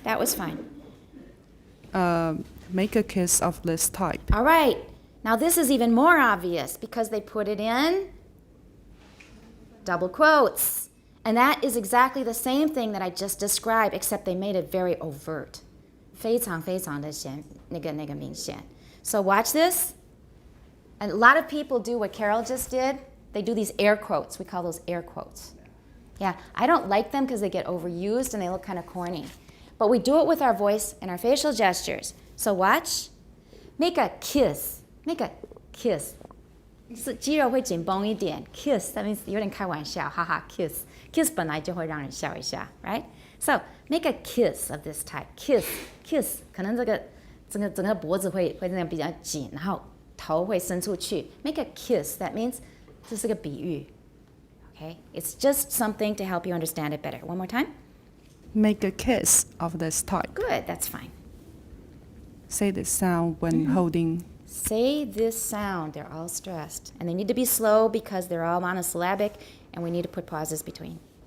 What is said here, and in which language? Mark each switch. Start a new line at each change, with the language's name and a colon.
English: That was fine. Make a kiss of this type. All right. Now this is even more obvious because they put it in double quotes. And that is exactly the same thing that I just described, except they made it very overt.
Chinese: 非常非常的显那个明显.
English: So watch this. And a lot of people do what Carol just did. They do these air quotes. We call those air quotes. Yeah, I don't like them because they get overused and they look kind of corny. But we do it with our voice and our facial gestures. So watch. Make a kiss. Make a kiss.
Chinese: 是肌肉会紧绷一点
English: Kiss, that means
Chinese: 有点开玩笑
English: haha, kiss.
Chinese: Kiss 本来就会让人笑一下
English: right? So, make a kiss of this type. Kiss, kiss.
Chinese: 可能这个整个脖子会那样比较紧，然后头会伸出去
English: Make a kiss, that means
Chinese: 这是个比喻
English: Okay? It's just something to help you understand it better. One more time. Make a kiss of this type. Good, that's fine. Say the sound when holding. Say this sound. They're all stressed. And they need to be slow because they're all monosyllabic and we need to put pauses between.